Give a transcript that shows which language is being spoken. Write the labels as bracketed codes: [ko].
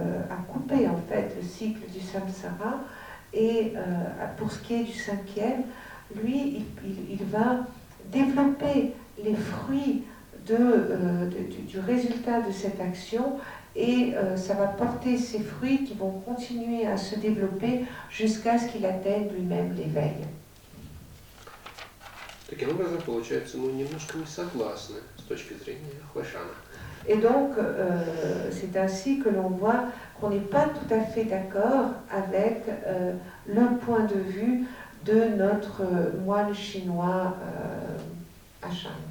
[fr] à couper en fait le cycle du samsara, et pour ce qui est du cinquième, lui, il va développer les fruits du résultat de cette action, et ça va porter ces fruits qui vont continuer à se développer jusqu'à ce qu'il atteigne lui-même l'éveil. [ru] Таким образом, получается, мы немножко не согласны с точки зрения Хвашана. [fr] Et donc, c'est ainsi que l'on voit qu'on n'est pas tout à fait d'accord avec le point de vue de notre moine chinois Ashan.